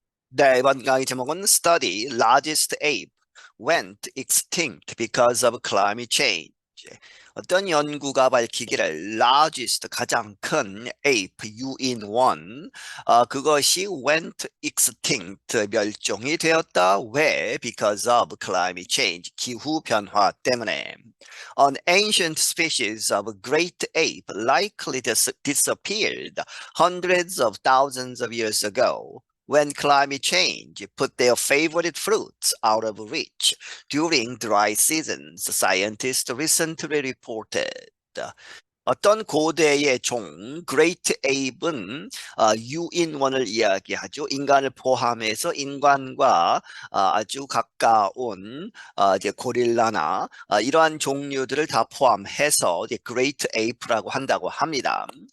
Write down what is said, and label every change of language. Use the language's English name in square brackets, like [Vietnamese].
[Korean] 네, 이번 강의 제목은 [English] Study Largest Ape Went Extinct Because of Climate Change. [Korean] 어떤 연구가 밝히기를 largest 가장 큰 ape 유인원 그것이 [English] went extinct [Korean] 멸종이 되었다. 왜? [English] Because of climate change [Korean] 기후 변화 때문에. [English] An ancient species of great ape likely disappeared hundreds of thousands of years ago. When climate change put their favorite fruits out of reach during dry seasons, scientists recently reported. [Korean] 어떤 고대의 종, Great Ape은 유인원을 이야기하죠. 인간을 포함해서 인간과 아주 가까운 이제 고릴라나 이러한 종류들을 다 포함해서 이제 Great Ape라고 한다고 합니다.